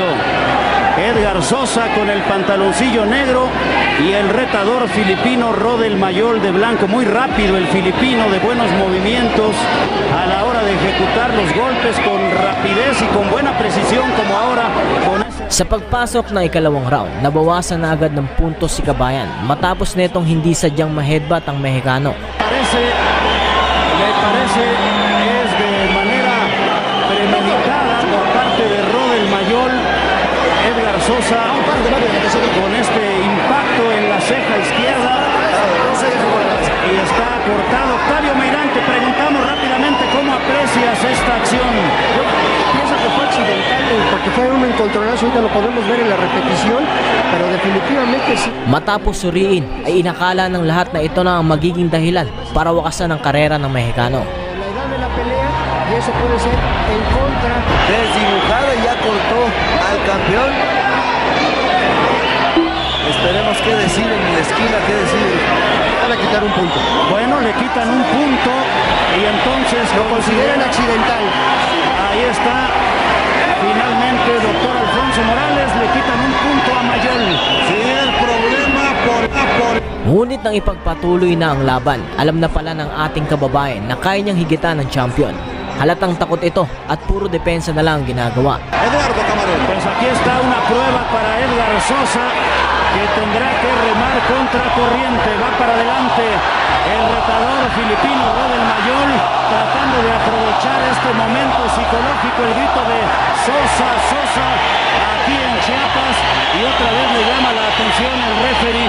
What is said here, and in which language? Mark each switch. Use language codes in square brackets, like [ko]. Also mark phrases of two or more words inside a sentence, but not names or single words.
[es] Edgar Sosa con el pantaloncillo negro y el retador filipino Rodel Mayol de blanco. Muy rápido el filipino, de buenos movimientos a la hora de ejecutar los golpes con rapidez y con buena precisión, como ahora con ese... [tl] Sa pagpasok ng ikalawang round, nabawasan na agad ng puntos si Kabayan matapos netong hindi sadyang ma-headbutt ang Mexicano. [es] Me parece es de manera premeditada por parte de Rodel Mayol. Edgar Sosa con este impacto en la ceja izquierda y está cortado. Octavio Meirán, te preguntamos rápidamente cómo aprecias esta acción. Yo pienso que fue accidental porque fue un encontronazo, ahorita lo podemos ver en la repetición, pero definitivamente sí. [tl] Matapos suriin ay inakala ng lahat na ito na ang magiging dahilan para wakasan ang karera ng Mexicano. [es] La edad de la pelea y eso puede ser en contra. Desdibujado y ya cortó al campeón. Esperemos qué deciden en la esquina, qué deciden. Van a quitar un punto. Bueno, le quitan un punto y entonces Lo consideran accidental. Ahí está. Finalmente, doctor Alfonso Morales, le quitan un punto a Mayol. Sí, el problema por [tl] Ngunit nang ipagpatuloy na ang laban, alam na pala ng ating kababayan na kaya niyang higitan ng champion. Halatang takot ito at puro depensa na lang ang ginagawa. [es] Eduardo Camarón. Pues aquí está una prueba para Edgar Sosa, que tendrá que remar contra corriente. Va para adelante el retador filipino Rodel Mayol, tratando de aprovechar este momento psicológico. El grito de Sosa, Sosa, aquí en Chiapas, y otra vez le llama la atención el referee.